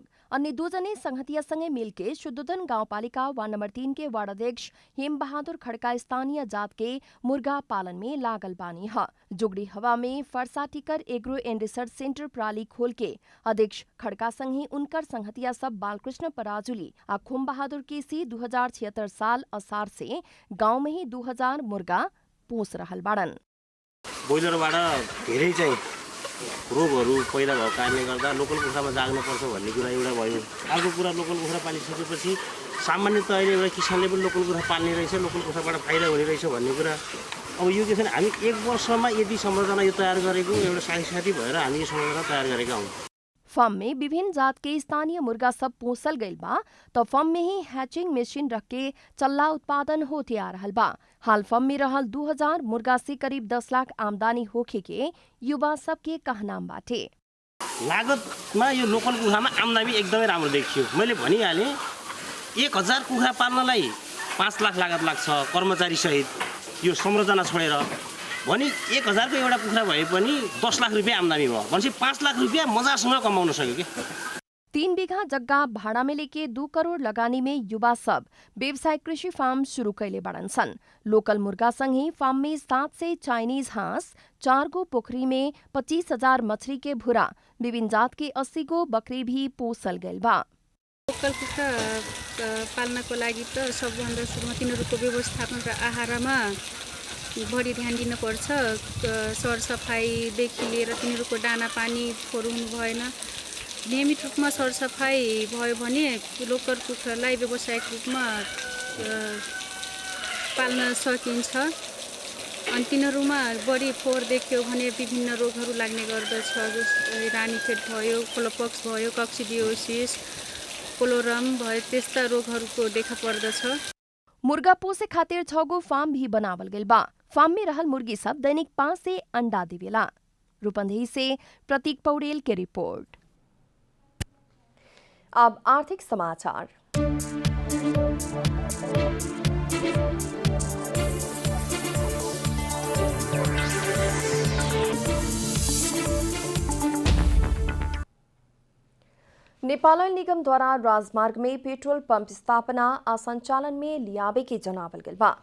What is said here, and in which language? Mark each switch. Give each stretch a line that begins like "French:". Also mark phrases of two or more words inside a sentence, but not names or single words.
Bhojpuri: अन्य 2 जने संगतिया संगे मिलके शुद्धोदन गांवपालिका वार्ड नंबर 3 के वार्ड अध्यक्ष हेम बहादुर खड़का स्थानीय जात के मुर्गा पालन में लागल बानी है। जुगड़ी हवा में फरसा टिकर एग्रो एंड रिसर्च सेंटर प्राली खोल के अध्यक्ष खड़का संग ही उनकर संगतिया सब बालकृष्ण पराजुली आ खुम बहादुर केसी 2076 साल असार से गाउँ में ही 2000 मुर्गा पोस रहल बाड़न।
Nepali: ब्रोइलरबाट धेरै चाहिँ रोगहरू पैदा भएको कारणले गर्दा लोकल कुखुरामा जाग्नुपर्छ भन्ने कुरा एउटा भयो। अर्को कुरा लोकल कुखुरा पालिसकेपछि सामान्यतः अहिले एउटा किसानले पनि लोकल कुखुरा पाल्ने रहेछ, लोकल कुखुराबाट फाइदा हुने रहेछ भन्ने कुरा। अब यो के छ भने हामी 1 वर्षमा यदि संरचना यो तयार गरेको एउटा साथी भएर हामी यो संरचना तयार गरेका हौँ।
Bhojpuri: फर्म में विभिन्न जात के स्थानीय मुर्गा सब पोसल गईल बा तो फर्म में ही हैचिंग मशीन रख के चल्ला उत्पादन होते आ रहल बा। हाल फर्म में रहल 2000 मुर्गा से करीब 10 लाख आमदनी होखे के युवा सब के कहनाम बाटे।
Nepali: लागतमा यो लोकल कुखुरामा आमदानी एकदमै राम्रो देखियो। मैले भनिहाले 1000 कुखुरा पाल्नलाई 5 लाख लागत लाग्छ कर्मचारी सहित यो संरचना छोडेर। भनी 1000 को एउटा कुखुरा भए पनि 10 लाख रुपैयाँ आमदानी भयो भनेपछि 5 लाख रुपैयाँ मजासँग कमाउन सक्यो के।
Bhojpuri: 3 बीघा जग्गा भाड़ा में लेके 2 करोड़ लगानी में युवा सब व्यवसायिक कृषि फार्म शुरू कैले बड़न सन। लोकल मुर्गा संग ही फार्म में 7 से चाइनीज हांस, 4 गो पोखरी में 25,000 मछली के भुरा, विभिन्न जात के 80 गो बकरी भी पोसल गईल बा।
Nepali: लोकल कुखुरा पाल्नको लागि त सबभन्दा सुरुमा तिनीहरूको व्यवस्थापन र आहारमा बढी ध्यान दिनुपर्छ। सरसफाइदेखि लिएर तिनीहरूको दाना पानी फोहोर हुनु भएन। नियमित रूपमा सरसफाइ भयो भने लोकल कुखुरालाई व्यावसायिक रूपमा पाल्न सकिन्छ। अनि तिनीहरूमा बढी फोहोर देख्यो भने विभिन्न रोगहरू लाग्ने गर्दछ। रानीखेत भयो, कोलोपक्स भयो, कक्सिडियोसिस, कोलोरम भयो, त्यस्ता रोगहरूको देखा पर्दछ।
Bhojpuri: मुर्गा पोसे खातिर 6 गो फार्म भी बनावल गईल बा। फार्म में रहल मुर्गी सब दैनिक 5 से अंडा देवेला। रूपंदेही से प्रतीक पौड़ेल के रिपोर्ट। अब आर्थिक समाचार। नेपाल ऑयल निगम द्वारा राजमार्ग में पेट्रोल पंप स्थापना आ संचालन में लियावे के जनावल गईल बा।